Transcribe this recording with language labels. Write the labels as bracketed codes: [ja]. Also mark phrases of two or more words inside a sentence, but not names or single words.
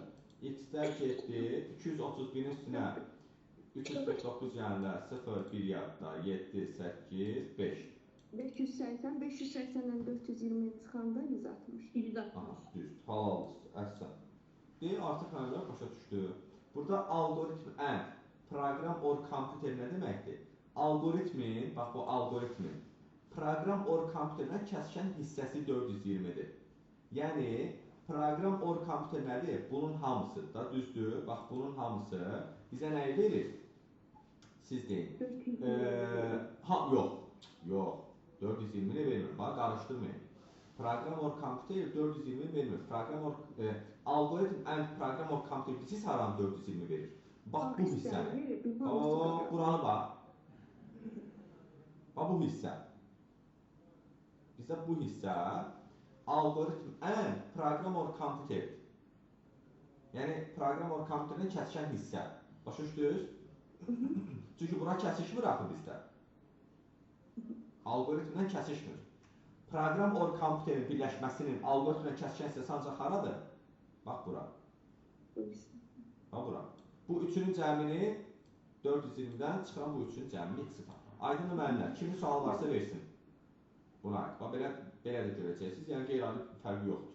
[az] X-lər getdi, 231-in üstünə 349 yanında 0, 1 yadda, 7, 8, 5. 580, 580-dən 420 çıxanda 160. 160. Aha, düz, halal, əhsən. Deyil, artıq mənimlə başa düşdü. Burada [en] algoritm and, program or computer [az] nə deməkdir? Algoritmin, bax bu algoritmin, [en] program or kompüterlə [az] kəsişən hissəsi 420-dir. Yəni, [en] program or kompüter [az] nədir? Bunun hamısıdır da, düzdür? Bax, bunun hamısı bizə nəyi verir? Siz deyin. Yox, 420-ni vermir. Bax, qarışdırmayın. [en] Program or kompüter [az] 420 vermir. [en] Algoritm and program or kompüter [az] siz haram 420 verir? Bax, bu hissəni. Buranı bax. Bax, bu hissə. Bizə bu hissə [en] algoritm and program or computer. [az] Yəni [en] program or kompüterin [az] kəsişən hissə. Başa düşdünüz? Çünki bura kəsişmir axı bizdə. Algoritmlə kəsişmir. [en] Program or kompüterin [az] birləşməsinin algoritmlə kəsişən hissəsi ancaq haradır? Bax bura. Bax bura. Bu üçünün cəmini 420-dən çıxıran bu üçünün cəmini x-i tapır. Aydın müəllimlər, kimin sual varsa versin. Buna aid. Bax, belə də görəcəksiniz. Yəni, qeyri-adi fərqi yoxdur.